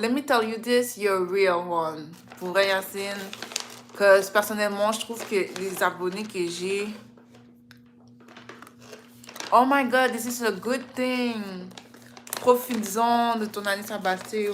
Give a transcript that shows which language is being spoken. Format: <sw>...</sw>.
<en>Let me tell you this, you're a real one.</en> <fr>Pour vrai, Yacine. Parce que personnellement, je trouve que les abonnés que j'ai...</fr> <en>Oh my God, this is a good thing.</en> <fr>Profites-en de ton année sabbatique.</fr>